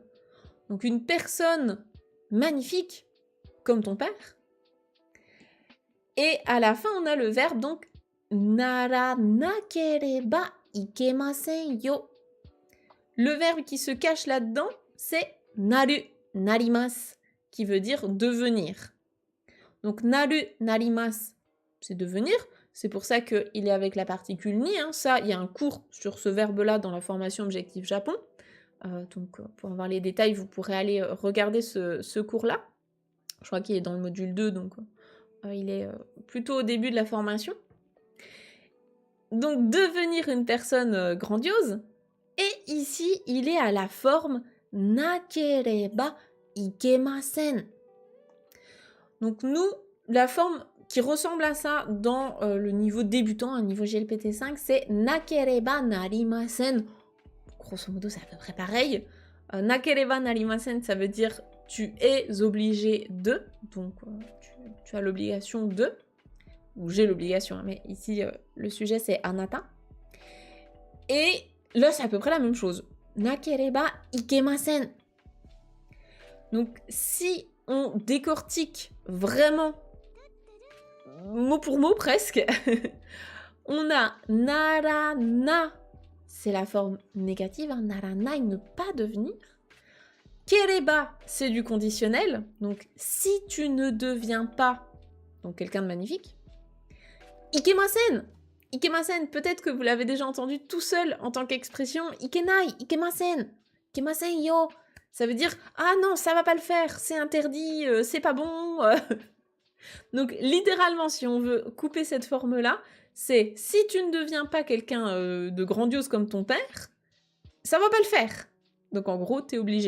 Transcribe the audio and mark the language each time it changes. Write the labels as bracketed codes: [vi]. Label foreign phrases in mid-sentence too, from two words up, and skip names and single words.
[fr] Donc une personne magnifique, comme ton père. Et à la fin, on a le verbe, donc, [ja] ならなければいけませんよ. [fr] Le verbe qui se cache là-dedans, c'est [ja] なる、なります, [fr] qui veut dire devenir. Donc [ja] なる、なります, [fr] c'est devenir. C'est pour ça qu'il est avec la particule ni. Ça, il y a un cours sur ce verbe-là dans la formation Objectif Japon. Donc, pour avoir les détails, vous pourrez aller regarder ce cours-là. Je crois qu'il est dans le module 2, donc il est plutôt au début de la formation. Donc, devenir une personne grandiose. Et ici, il est à la forme [ja] なければいけません. [fr] Donc, nous, la forme qui ressemble à ça dans le niveau débutant, un niveau GLPT5, c'est [ja] なければなりません. [fr] Grosso modo, c'est à peu près pareil. [ja] なければなりません, [fr] ça veut dire tu es obligé de. Donc, tu as l'obligation de. Ou j'ai l'obligation, mais ici, le sujet, c'est anata. Et là, c'est à peu près la même chose. [ja] なければいけません. [fr] Donc, si on décortique vraiment, mot pour mot presque, on a narana, c'est la forme négative, narana, ne pas devenir. Kereba, c'est du conditionnel, donc si tu ne deviens pas, donc quelqu'un de magnifique. [ja] いけません、いけません, [fr] peut-être que vous l'avez déjà entendu tout seul en tant qu'expression. [ja] いけない、いけません、いけませんよ. [fr] Ça veut dire ah non, ça va pas le faire, c'est interdit, c'est pas bon. Donc littéralement, si on veut couper cette forme-là, c'est si tu ne deviens pas quelqu'un de grandiose comme ton père, ça va pas le faire. Donc en gros, t'es obligé.